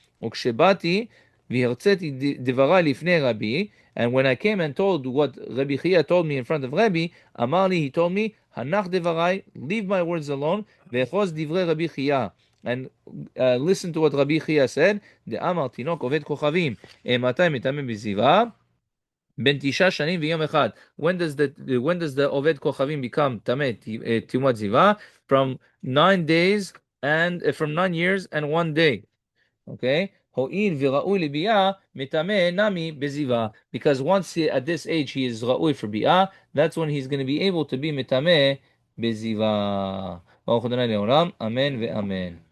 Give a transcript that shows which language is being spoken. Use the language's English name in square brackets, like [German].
[Hebrew] וכשבאתי והרציתי דבריי לפני רבי, [English] and when I came and told what Rabbi Chia told me in front of Rabbi, [Hebrew] אמר לי, [English] he told me, [Hebrew] הנח דבריי, [English] leave my words alone, [Hebrew] ואחוז דברי רבי Chia. [English] And listen to what Rabbi Chia said. [Hebrew] דאמר תינוק עובד כוכבים, מתי מטמא בזיווה? בין 9 שנים ויום אחד. [English] When does the [Hebrew] עובד כוכבים [English] become [Hebrew] טמא תימת זיווה? [English] From 9 days and from 9 years and 1 day. Okay? [Hebrew] הואיל וראוי לביאה, מטמא נמי בזיווה. [English] Because once at this age he is ראוי for ביאה, that's when he's going to be able to be מטמא בזיווה. [Hebrew] ברוך ה' לעולם, אמן ואמן.